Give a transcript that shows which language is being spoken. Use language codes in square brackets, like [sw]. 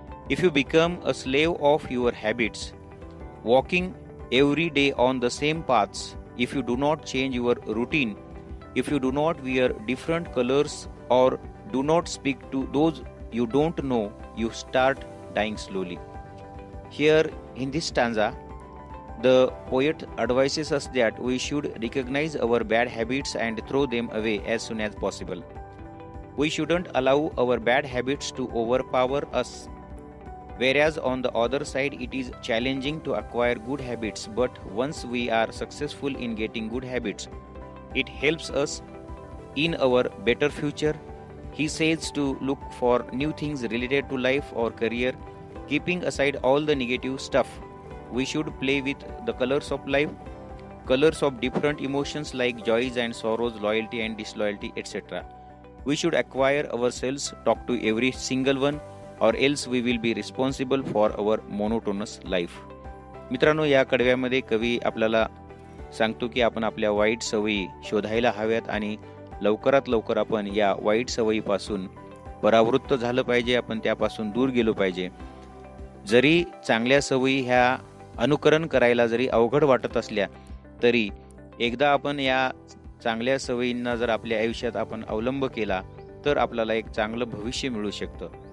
[en] If you become a slave of your habits, walking every day on the same paths, if you do not change your routine, if you do not wear different colours or do not speak to those you don't know, you start dying slowly. Here in this stanza, the poet advises us that we should recognize our bad habits and throw them away as soon as possible. We shouldn't allow our bad habits to overpower us. Whereas on the other side, it is challenging to acquire good habits, but once we are successful in getting good habits, it helps us in our better future. He says to look for new things related to life or career, keeping aside all the negative stuff. We should play with the colors of life, colors of different emotions like joys and sorrows, loyalty and disloyalty, etc. We should acquire ourselves, talk to every single one, or else we will be responsible for our monotonous life. [mr] मित्रांनो, या कडव्यामध्ये कवी आपल्याला सांगतो की आपण आपल्या वाईट सवयी शोधायला हव्यात आणि लवकरात लवकर आपण या वाईट सवयीपासून परावृत्त झालं पाहिजे, आपण त्यापासून दूर गेलो पाहिजे. जरी चांगल्या सवयी ह्या अनुकरण करायला जरी अवघड वाटत असल्या तरी एकदा आपण या चांगल्या सवयींना जर आपल्या आयुष्यात आपण अवलंब केला तर आपल्याला एक चांगलं भविष्य मिळू शकतं.